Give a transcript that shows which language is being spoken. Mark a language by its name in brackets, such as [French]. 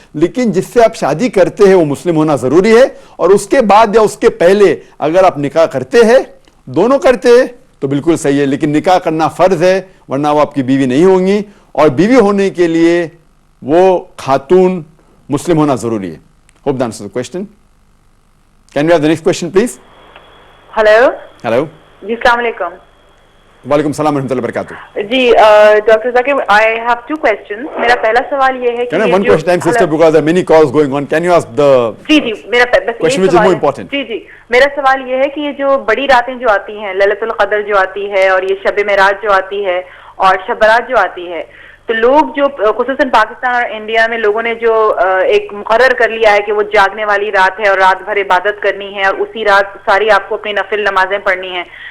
[Urdu] لیکن جس سے آپ شادی کرتے ہیں وہ مسلم ہونا ضروری ہے, اور اس کے بعد یا اس کے پہلے اگر آپ نکاح کرتے ہیں, دونوں کرتے ہیں تو بالکل صحیح ہے. لیکن نکاح کرنا فرض ہے ورنہ وہ آپ کی بیوی نہیں ہوں گی, اور بیوی ہونے کے لیے وہ خاتون مسلم ہونا ضروری ہے. [English] Hope that answers the question. Can we have the next question please? Hello. Hello. [Urdu] جی السلام علیکم. وعلیکم السلام ورحمۃ اللہ وبرکاتہ. [English] جی doctor Zakir, I have two questions. [Urdu] میرا پہلا سوال یہ ہے کہ [English] one question time sister because there are many calls going on. Can you ask the [Urdu] جی میرا بس [English] question which is more important? [Urdu] جی میرا سوال یہ ہے کہ یہ جو بڑی راتیں جو آتی ہیں, لیلۃ القدر جو آتی ہے اور یہ شب معراج جو آتی ہے اور شب برات جو آتی ہے, تو لوگ جو خصوصاً پاکستان اور انڈیا میں لوگوں نے جو ایک مقرر کر لیا ہے کہ وہ جاگنے والی رات ہے اور رات بھر عبادت کرنی ہے اور اسی رات ساری آپ کو اپنی نفل نمازیں پڑھنی ہیں.